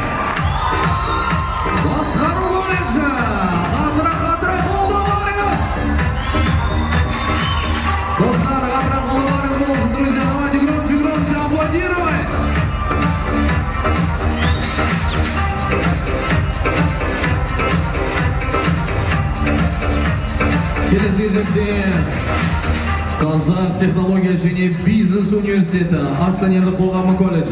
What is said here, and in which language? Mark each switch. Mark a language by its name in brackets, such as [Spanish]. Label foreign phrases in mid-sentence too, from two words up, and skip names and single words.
[Kazakh] Басқару колледжі. Қатырақ қолдауларыңыз. Достар, қатырақ қолдауларыңыз болсын, друзья. [Russian] Давайте громче аплодировать. [Kazakh] Келесі кезекте Қазақ технология және бизнес университеті акционерлік қоғамы колледжі.